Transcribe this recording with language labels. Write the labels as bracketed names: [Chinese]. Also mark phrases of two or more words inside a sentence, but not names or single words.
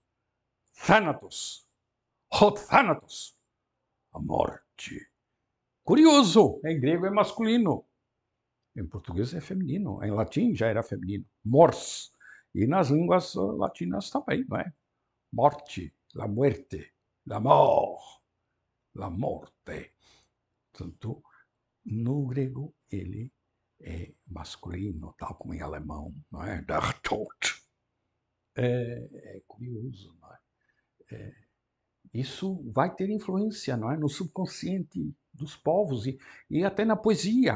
[Portuguese] Thanatos. Thanatos. A morte. Curioso, em grego é masculino. Em português é feminino. Em latim já era feminino. Mors. E nas línguas latinas também, não é? Morte, [Spanish] la muerte, [French] la mort, [Italian] la morte. [Portuguese] Portanto, no grego ele é masculino, tal como em alemão, não é? [German] Der Tod. [Portuguese] É curioso, não é? Isso vai ter influência, não é? No subconsciente dos povos e até na poesia.